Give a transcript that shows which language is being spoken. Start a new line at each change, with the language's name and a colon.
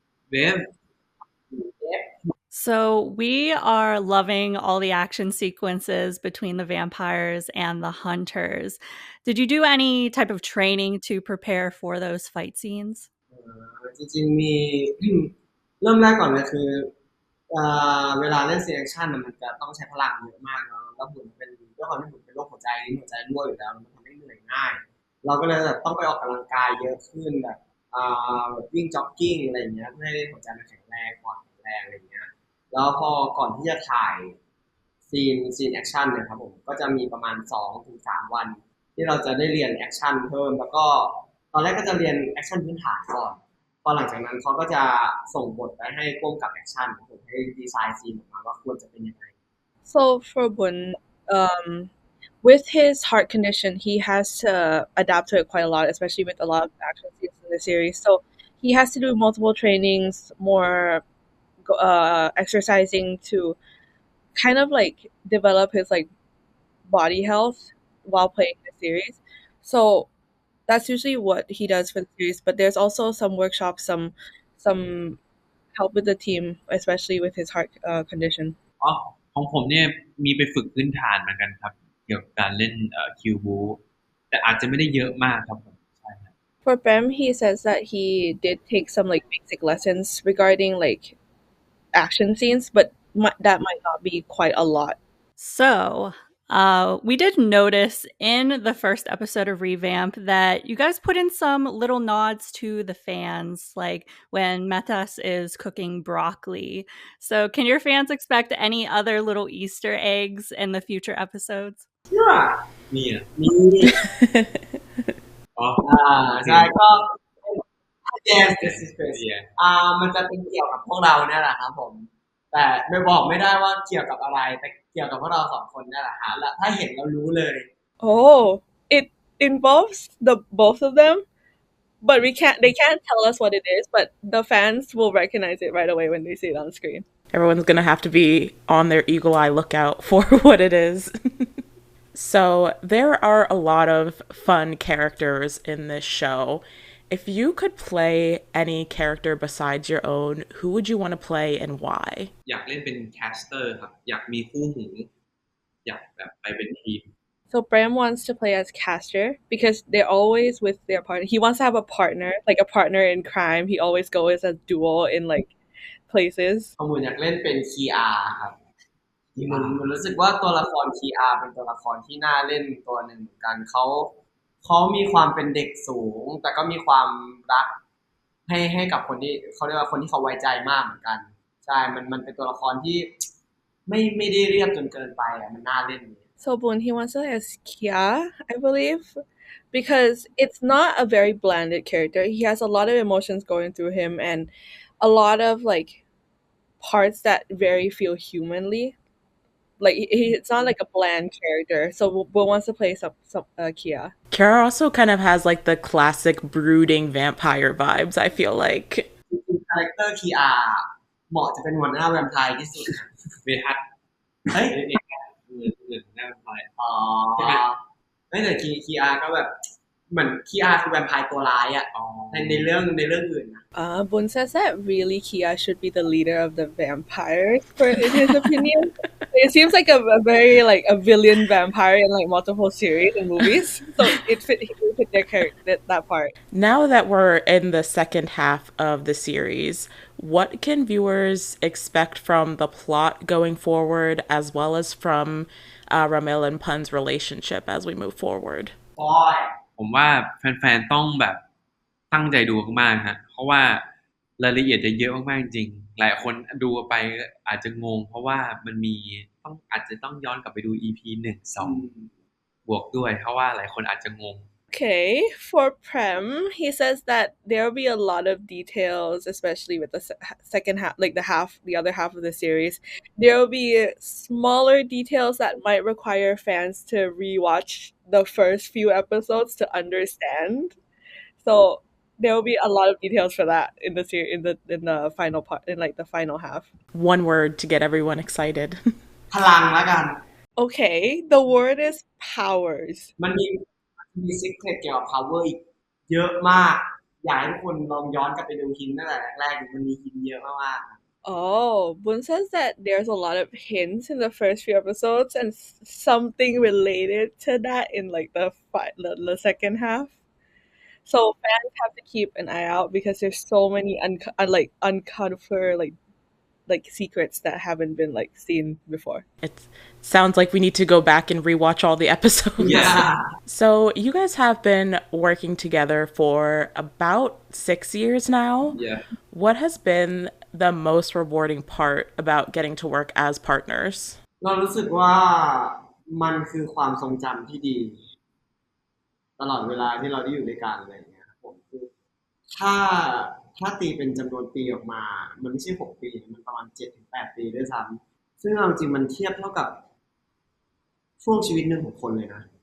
Thai: เวฟ
English: So we are loving all the action sequences between the vampires and the hunters. Did you do any type of training to prepare for those fight scenes?
Thai: จริงๆมี เริ่มแรกก่อนเลยคือเวลาเล่นซีนแอคชั่นมันจะต้องใช้พลังเยอะมากเนาะแล้วบุญเป็นด้วยความที่บุญเป็นโรคหัวใจหัวใจรั่วอยู่แล้วมันทำให้เหนื่อยง่ายเราก็เลยแบบต้องไปออกกำลังกายเยอะขึ้นแบบ วิ่งจ็อกกิ้งอะไรอย่างเงี้ยเพื่อให้หัวใจมันแข็งแรงปอดแข็งแรงอะไรอย่างเงี้ยแล้วพอก่อนที่จะถ่ายซีนแอคชั่นเนี่ยครับผมก็จะมีประมาณ2-3 วันที่เราจะได้เรียนแอคชั่นเพิ่มแล้วก็ตอนแรกก็จะเรียนแอคชั่นพื้นฐานก่อนพอหลังจากนั้นเขาก็จะส่งบทไปให้ร่วมกับแอคชั่นผมให้ดีไซน์ซีนออกมาว่าควรจะเป็นยังไง
English: So for Bun, with his heart condition, he has to adapt to it quite a lot, especially with a lot of action scenes in the series. So he has to do multiple trainings, more exercising to kind of like develop his like body health while playing the series. So that's usually what he does for the series. But there's also some workshops, some help with the team, especially with his heart condition.
Thai: อ๋อของผมเนี่ยมีไปฝึกพื้นฐานเหมือนกันครับเกี่ยวกับการเล่นคิวบูแต่อาจจะไม่ได้เยอะมากครับผมใช่ครับ
English: For Prem, he says that he did take some like basic lessons regarding like action scenes, but that might not be quite a lot. So, we did notice in the first episode of Revamp that you guys put in some little nods to the fans, like when Metas is cooking broccoli. So, can your fans expect any other little Easter eggs in the future episodes?
Thai: มีอ่ะ มี อ๋อ ใช่ก็
English: yes this is Chris
Thai: เนี่ย มันจะเป็นเกี่ยวกับพวกเราเนี่ยแหละครับผมแต่ไม่บอกไม่ได้ว่าเกี่ยวกับอะไรแต่เกี่ยวกับพวกเรา2 คนเนี่ยแหละฮะและถ้าเห็นเรารู้เลย
English: Oh, it involves the both of them, but they can't tell us what it is, but the fans will recognize it right away when they see it on screen. Everyone's gonna have to be on their eagle eye lookout for what it is. So there are a lot of fun characters in this show. If you could play any character besides your own, who would you want to play and why?
Thai: อยากเล่นเป็นแคสเตอร์ครับอยากมีคู่หูอยากแบบไปเป็นทีม
English: So Bram wants to play as Caster because they're always with their partner. He wants to have a partner, like a partner in crime. He always goes as duo in like places.
Thai: ผมอยากเล่นเป็นคีอาครับมันรู้สึกว่าตัวละครคีอาเป็นตัวละครที่น่าเล่นตัวหนึ่งเหมือนกันเขามีความเป็นเด็กสูงแต่ก็มีความรักให้กับคนที่เขาเรียกว่าคนที่เขาไว้ใจมากเหมือนกันใช่มันเป็นตัวละครที่ไม่ได้เรียบจนเกินไปมันน่าเล่น
English: So Boon, he wants to as Kia, I believe, because it's not a very blanded character. He has a lot of emotions going through him and a lot of like parts that very feel humanly. Like it's not like a bland character. So Boon wants to play some Kia. Kara also kind of has like the classic brooding vampire vibes, I feel like.
Thai: คาแรคเตอร์คีอาเหมาะจะเป็นหัวหน้าแวมไพร์ที่สุด เวทัศน์ เฮ้ย เงินหน้าไป อ๋อไม่แต่คีอาก็แบบเหมือนคีอาคือแวมไพร์ตัวร้ายอ่ะในเรื่องอื่นนะ
English: Boon says that really Kia should be the leader of the vampires, in his opinion. It seems like a very like a villain vampire in like multiple series and movies, so it fit their character that part. Now that we're in the second half of the series, what can viewers expect from the plot going forward, as well as from Ramil and Pun's relationship as we move forward?
Thai: ผมว่าแฟนๆต้องแบบตั้งใจดูมากๆฮะเพราะว่า รายละเอียดจะเยอะมากๆจริงหลายคนดูไปอาจจะงงเพราะว่ามันมีอาจจะต้องย้อนกลับไปดู EP 1 2 บวกด้วยเพราะว่าหลายคนอาจจะงง
English: Okay, for Prem, he says that there will be a lot of details, especially with the second half, like the other half of the series. There will be smaller details that might require fans to rewatch the first few episodes to understand. So there will be a lot of details for that in the series, in the final part, in like the final half. One word to get everyone excited.
Thai: พลังแล้วกัน
English: Okay, the word is powers.
Thai: มันมีซิกเรตเกี่ยวกับ power อีกเยอะมากอยากให้ทุกคนลองย้อนกลับไปดูฮินตั้งแต่แรกๆมันมีฮินเยอะมากๆ
English: Oh, Boun says that there's a lot of hints in the first few episodes and something related to that in like the second half. So fans have to keep an eye out because there's so many uncovered like secrets that haven't been like seen before. It sounds like we need to go back and rewatch all the episodes. Yeah. So you guys have been working together for about 6 years now. Yeah. What has been the most rewarding part about getting to work as partners?
Thai: เรารู้สึกว่ามันคือความทรงจำที่ดีตลอดเวลาที่เราได้อยู่ด้วยกันอะไรอย่างเงี้ยผมคือถ้าตีเป็นจำนวนปีออกมามันไม่ใช่6 ปีมันประมาณ 7-8 ปีด้วยซ้ำซึ่งเอาจริงมันเทียบเท่ากับช่วงชีวิตหนึ่งของคนเลยนะ